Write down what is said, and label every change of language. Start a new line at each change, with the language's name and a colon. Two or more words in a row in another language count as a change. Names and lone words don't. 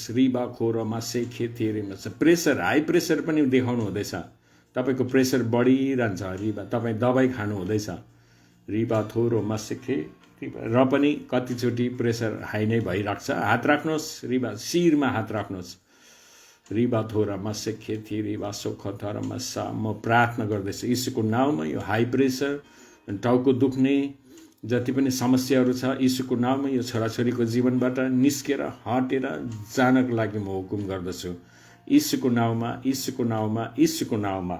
Nepali: रिबा खोरमा सेखे थेरेमा छ। प्रेसर,
English: high pressure
Nepali: पनि देखाउनु हुँदैछ, तपाईको प्रेसर बढिरहन्छ। रिबा तपाईँ दबाई खानु हुँदैछ। रिबा थोरोमा सेखे र पनि कतिचोटि
English: pressure high
Nepali: नै भइरहेको छ। हात राख्नुहोस्, रिबा शिरमा हात राख्नुहोस्। रिबा थोरामा सेखे थिरिबा सोखथरमा सा। म प्रार्थना गर्दैछु यीशुको नाउँमा यो
English: high pressure,
Nepali: टाउको दुख्ने जति पनि समस्याहरू छ यीशुको नाममा यो छोराछोरीको जीवनबाट निस्केर हटेर जानको लागि म हुकुम गर्दछु यीशुको नाममा, यीशुको नाममा, यीशुको नाममा।